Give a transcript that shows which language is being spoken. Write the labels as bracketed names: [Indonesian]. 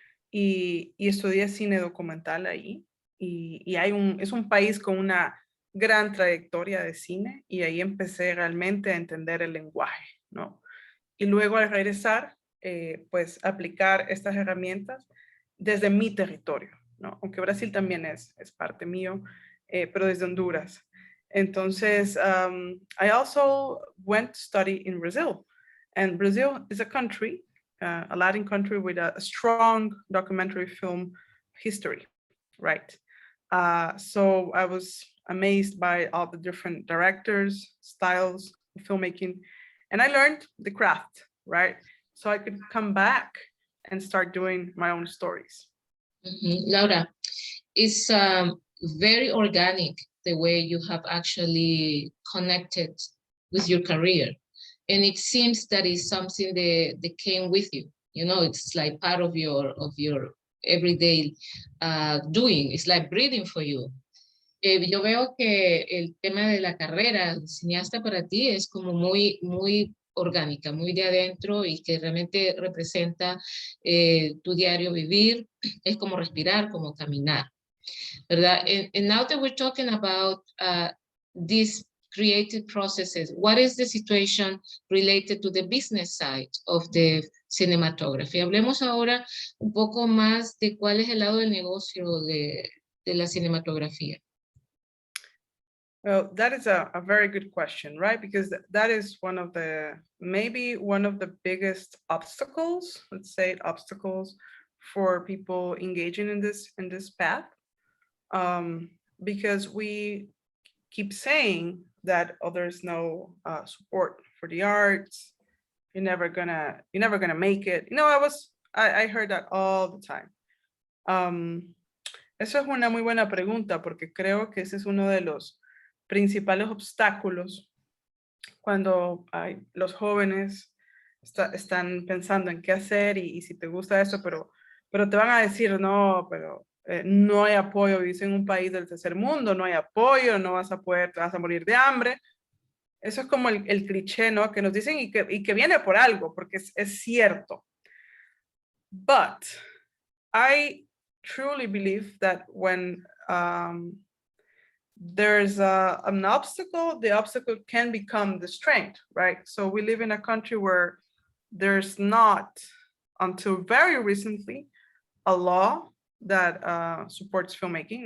[Spanish] Y estudié cine documental ahí. Y es un país con una gran trayectoria de cine, y ahí empecé realmente a entender el lenguaje, ¿no? Y luego al regresar, pues aplicar estas herramientas desde mi territorio, ¿no? Aunque Brasil también es parte mío, pero desde Honduras. [English] Entonces, I also went to study in Brazil. And Brazil is a country, a Latin country with a strong documentary film history, right? So I was amazed by all the different directors, styles of filmmaking, and I learned the craft, right? So I could come back and start doing my own stories. Laura, it's very organic the way you have actually connected with your career. And it seems that is something that came with you. It's like part of your everyday doing. It's like breathing for you. [Spanish] Yo veo que el tema de la carrera de cineasta para ti es como muy, muy orgánica, muy de adentro, y que realmente representa tu diario vivir. Es como respirar, como caminar, ¿verdad? [English] And now that we're talking about these creative processes, what is the situation related to the business side of the cinematography? [Spanish] Hablemos ahora un poco más de cuál es el lado del negocio de la cinematografía. [English] Well, that is a very good question, right? Because that is maybe one of the biggest obstacles, let's say obstacles, for people engaging in this path. Because we keep saying that, there's no support for the arts. You're never gonna make it. I heard that all the time. [Spanish] Eso es una muy buena pregunta, porque creo que ese es uno de los principales obstáculos cuando los jóvenes están pensando en qué hacer y si te gusta eso, pero te van a decir, no, pero no hay apoyo, vivís en un país del tercer mundo, no hay apoyo, no vas a poder, te vas a morir de hambre. Eso es como el cliché, ¿no? Que nos dicen y que viene por algo, porque es cierto. [English] But I truly believe that when there's an obstacle, the obstacle can become the strength, right? So we live in a country where there's not, until very recently, a law that supports filmmaking.